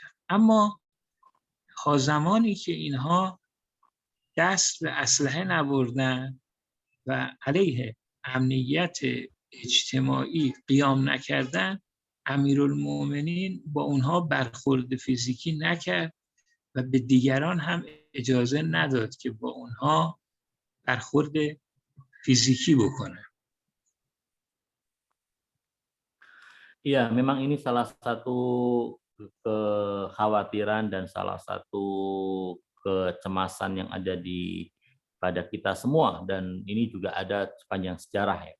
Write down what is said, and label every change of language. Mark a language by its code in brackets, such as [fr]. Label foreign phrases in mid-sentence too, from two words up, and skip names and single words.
[fa] اما تا زمانی که اینها دست به اسلحه نبردن و علیه امنیت اجتماعی قیام نکردن، امیرالمؤمنین با اونها برخورد فیزیکی نکرد و به دیگران هم اجازه نداد که با اونها برخورد فیزیکی بکنه. [id] Iya, memang ini salah satu kekhawatiran dan salah satu kecemasan yang ada pada kita semua, dan ini juga ada sepanjang sejarah ya.